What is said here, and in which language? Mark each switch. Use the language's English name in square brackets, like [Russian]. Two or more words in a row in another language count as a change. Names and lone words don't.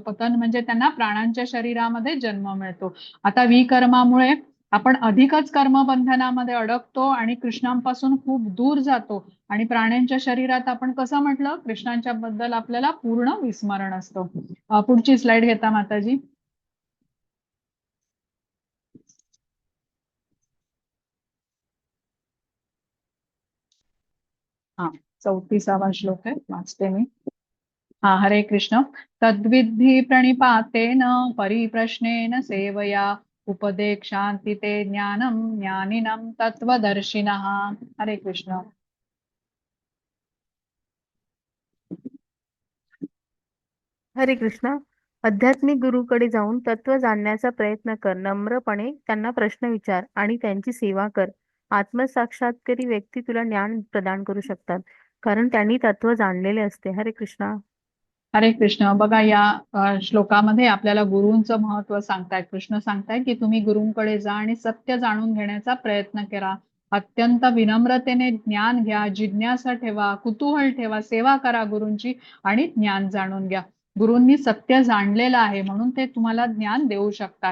[Marathi] पतन म्हणजे त्यांना प्राणांच्या शरीरामध्ये जन्म मिळतो. आता विकर्मामुळे आपण अधिकच कर्मबंधनामध्ये अडकतो आणि कृष्णांपासून खूप दूर जातो आणि प्राण्यांच्या शरीरात आपण कसं म्हटलं, कृष्णांच्या बद्दल आपल्याला पूर्ण विस्मरण असतं. पुढची स्लाइड घेता माताजी. हा, 34वा श्लोक आहे, वाचते मी. हा, हरे कृष्ण. [Sanskrit] तद्विद्धि प्रणिपातेन परिप्रश्नेन सेवया उपदेक्षान्ति ते ज्ञानम ज्ञानिनं तत्त्वदर्शिनः. [Marathi] हरे कृष्ण. हरे कृष्ण. आध्यात्मिक गुरुकडे जाऊन तत्व जाणण्याचा प्रयत्न कर. नम्रपणे त्यांना प्रश्न विचार आणि त्यांची सेवा कर. आत्मसाक्षात्कारी व्यक्ती तुला ज्ञान प्रदान करू शकतात, कारण त्यांनी तत्व जाणलेले असते. हरे कृष्ण. हरे कृष्ण. बघा, या श्लोकामध्ये आपल्याला गुरूंचं महत्व सांगतायत. कृष्ण सांगतायत की तुम्ही गुरूंकडे जा आणि सत्य जाणून घेण्याचा प्रयत्न करा. अत्यंत विनम्रतेने ज्ञान घ्या, जिज्ञासा ठेवा, कुतूहल ठेवा, सेवा करा गुरूंची आणि ज्ञान जाणून घ्या. गुरूंनी सत्य जाणलेलं आहे म्हणून ते तुम्हाला ज्ञान देऊ शकतात.